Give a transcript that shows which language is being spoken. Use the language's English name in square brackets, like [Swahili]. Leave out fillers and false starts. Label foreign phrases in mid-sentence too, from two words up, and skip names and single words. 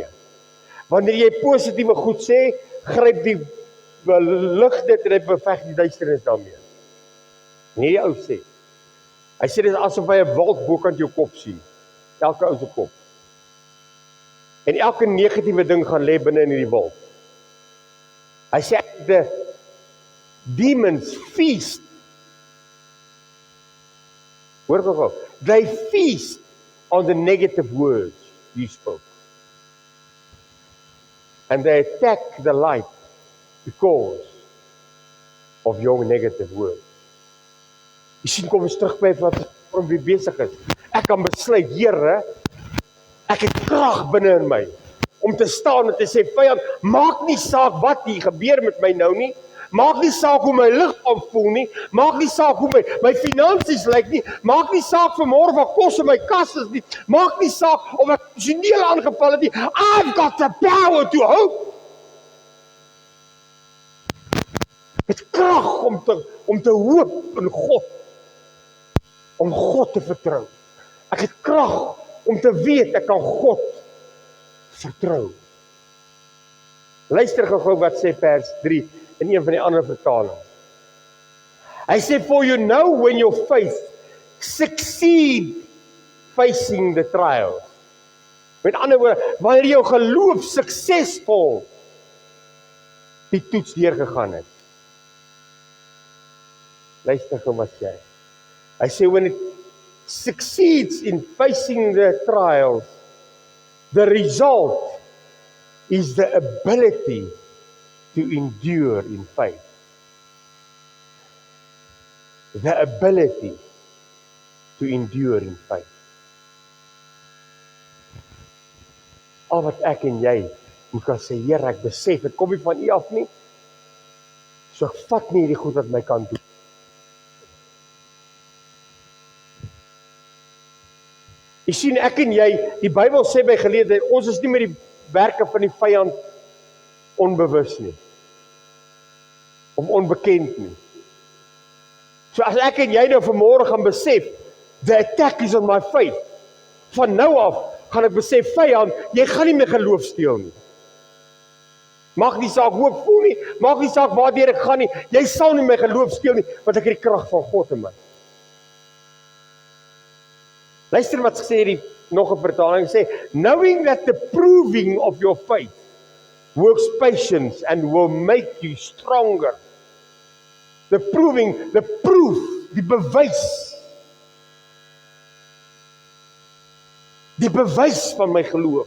[Afrikaans] Wanneer jy positiewe goed sê, gryp die lig dit en hy beveg die duisternis daarmee. Nee, die ou sê. Hy sê dit is asof hy 'n wolk bokant jou kop sien. Elke ou se kop. En elke negatiewe ding gaan lê binne in hierdie wolk. Hy sê [English] the demons feast. [Afrikaans] Hoor gou. [English] They feast on the negative words you spoke. And they attack the light because of your negative words. [Afrikaans] Jy sien, kom ons terug by wat om wie besig is. Ek kan besluit, Here, ek het krag binne in my om te staan en te sê, vyand, maak nie saak wat hier gebeur met my nou nie, maak nie saak hoe my liggaam voel nie, maak nie saak hoe my finansies lyk nie, maak nie saak vanmôre wat kos in my kas is nie, maak nie saak of ek emosioneel aangeval het nie, [English] I've got the power to hope. [Afrikaans] Het krag om te hoop in God, om God te vertrou. Ek het krag om te weet ek kan God vertrou. Luister gou wat sê vers 3 in een van die ander vertalings. Hy sê, [English] for you know when your faith succeed facing the trials. [Afrikaans] Met ander woorde, wanneer jou geloof suksesvol die toets deurgegaan het. Luister gou wat sê hy. Hy sê, [English] when it succeeds in facing the trials, the result is the ability to endure in faith. The ability to endure in faith. [Afrikaans] Al wat ek en jy moet kan sê, Here, ek besef, dit kom nie van U af nie, so ek vat nie hierdie goed wat my kan doen. Jy sien, ek en jy, die Bybel sê by geleerdheid, ons is nie met die werke van die vyand onbewus nie. Of onbekend nie. So as ek en jy nou vanmôre gaan besef, [English] the attack is on my faith. [Afrikaans] Van nou af gaan ek besef, vyand, jy gaan nie my geloof steel nie. Maak nie saak hoe ek voel nie, maak nie saak waardeur ek gaan nie, jy sal nie my geloof steel nie, want ek het die krag van God in my. Luister wat sê die nog 'n vertaling sê, [English] knowing that the proving of your faith works patience and will make you stronger. The proving, the proof, [Afrikaans] die bewys. Die bewys van my geloof.